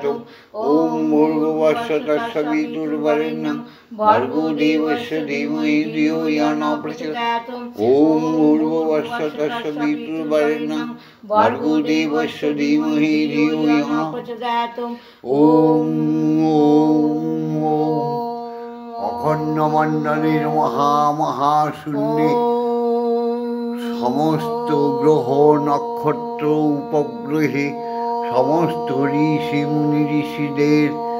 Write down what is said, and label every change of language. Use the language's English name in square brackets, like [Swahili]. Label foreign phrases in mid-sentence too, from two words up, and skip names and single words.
[Sanskrit] ওম ভূর্ভুবস্সুতস্সবিতুর্বরেণ্যং ভর্গো দেবস্য ধীমহি ধিয়ো ইয়ো ন প্রচোদয়াৎ। ওম ভূর্ভুবস্সুতস্সবিতুর্বরেণ্যং ভর্গো দেবস্য ধীমহি ধিয়ো ইয়ো ন প্রচোদয়াৎ। [Bangla] ওম অখণ্ড মণ্ডলের মহামহাশূন্যে সমস্ত গ্রহ নক্ষত্র উপগ্রহে সমস্ত ঋষি মুনি ঋষিদের